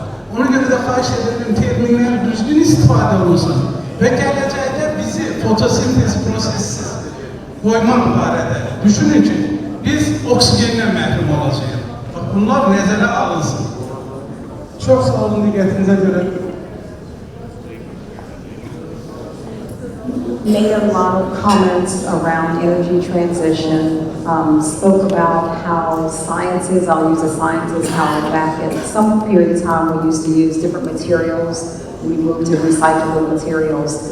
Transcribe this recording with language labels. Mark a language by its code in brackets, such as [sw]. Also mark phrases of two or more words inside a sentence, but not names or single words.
[az] Ona görə də xahiş edirəm, terminlər düzgün istifadə olunsun və gələcəkdə bizi fotosintez prosessiz qoymaq barədə düşünün ki, biz oksigenlə məhrum olacağıq. Bunlar nəzərə alınsın. Çox sağ olun diqqətinizə görə. [en] Made a lot of comments around energy transition, spoke about how scientists, I'll use a scientist, how back at some period of time we used to use different materials, we moved to recyclable materials.